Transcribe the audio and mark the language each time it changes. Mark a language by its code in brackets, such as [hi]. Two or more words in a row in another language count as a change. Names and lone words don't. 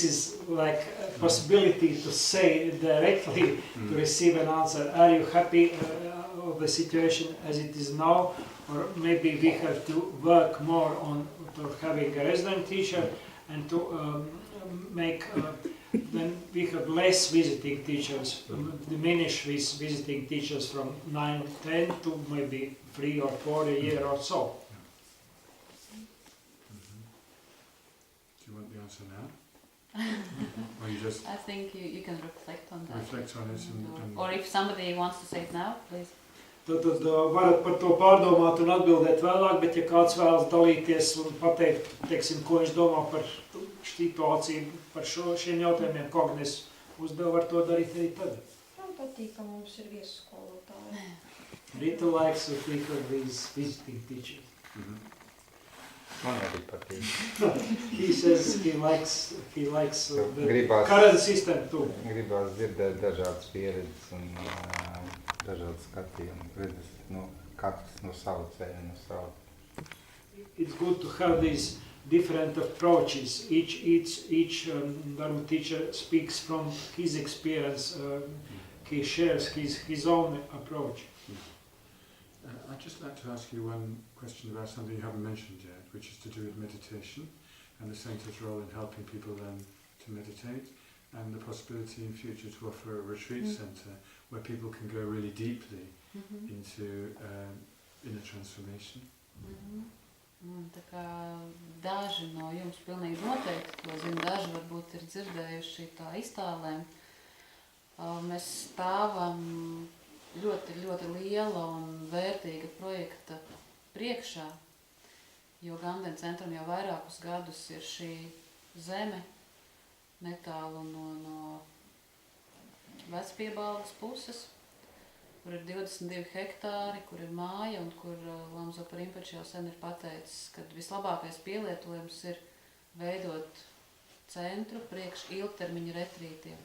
[en] is like a possibility to say directly, to receive an answer, are you happy of the situation as it is now, or maybe we have to work more on to having a resident teacher, and to make then we have less visiting teachers, diminish these visiting teachers from 9, 10 to maybe 3 or 4 a year or so. Do you want the answer now? Or you just I think you can reflect on that. reflect on it and Or if somebody wants to say it now, please. [lv] Tad varat par to pārdomāt un atbildēt vēlāk, bet ja kāds vēlas dalīties un pateikt, teiksim, ko viņš domā par situāciju, par šiem jautājumiem, ko Agnes uzdev, var to darīt arī tagad. Man patīk, ka mums ir viesskolotāji. [en] Rita likes to think of these visiting teachers. [lv] Man arī patīk. [en] He says he likes the [lv] Gribās, [en] current system too. [lv] gribās dzirdēt dažādas pieredzes un dažādas skatījumus, redzes, katrs no savu ceļu, no savu. [en] It's good to have these different approaches. Each Dharma teacher speaks from his experience. He shares his own approach. I'd just like to ask you one question about something you haven't mentioned yet, which is to do with meditation and the centre's role in helping people learn to meditate, and the possibility in future to offer a retreat centre where people can go really deeply into inner transformation. [lv] Tā kā daži no jums pilnīgi noteikti to zina, daži varbūt ir dzirdējuši tā iztālēm. Mēs stāvam ļoti, ļoti liela un vērtīga projekta priekšā, jo Ganden centram jau vairākus gadus ir šī zeme netālu no Vecpiebalgas puses, kur ir 22 hektāri, kur ir māja un kur Lamzopa Rinpoče jau sen ir pateicis, ka vislabākais pielietojums ir veidot centru priekš ilgtermiņa retrītiem.